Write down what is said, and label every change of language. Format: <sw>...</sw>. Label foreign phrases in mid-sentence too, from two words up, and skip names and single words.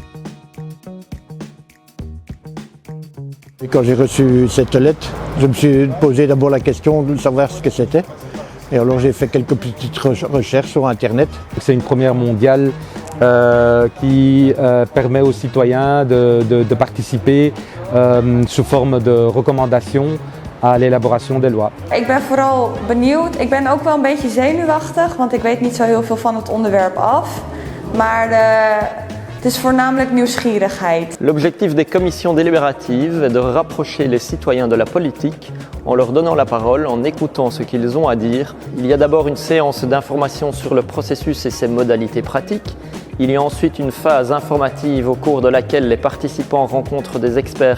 <fr>Et quand j'ai reçu cette lettre, je me suis posé d'abord la question de savoir ce que c'était. Et alors j'ai fait quelques petites recherches sur Internet. C'est une première mondiale qui permet aux citoyens de participer sous forme de recommandations à l'élaboration des lois.</fr> <nl>Ik ben vooral benieuwd. Ik ben ook wel een beetje zenuwachtig, want ik weet niet zo heel veel van het onderwerp af. Maar het is voornamelijk nieuwsgierigheid.</nl> <fr>L'objectif des commissions délibératives est de rapprocher les citoyens de la politique en leur donnant la parole, en écoutant ce qu'ils ont à dire. Il y a d'abord une séance d'information sur le processus et ses modalités pratiques. Il y a ensuite une phase informative au cours de laquelle les participants rencontrent des experts.</fr>